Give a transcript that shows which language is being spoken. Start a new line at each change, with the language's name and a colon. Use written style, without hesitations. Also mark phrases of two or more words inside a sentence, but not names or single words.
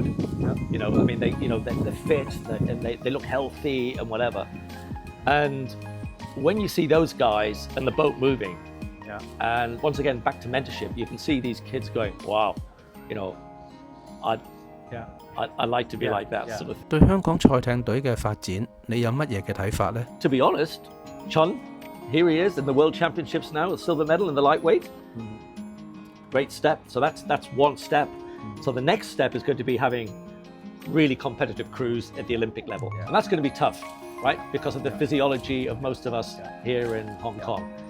English: I mean, they're fit and they look healthy and whatever. And when you see those guys and the boat moving, and once again back to mentorship, you can see these kids going, wow, I'd like to be like that sort of.
Cantonese: 對香港賽艇隊嘅發展，你有乜嘢嘅睇法呢？
English: To be honest, Chun, here he is in the World Championships now, a silver medal in the lightweight. Great step. So that's one step. So the next step is going to be having really competitive crews at the Olympic level. And that's going to be tough, right? Because of the physiology of most of us here in Hong Kong.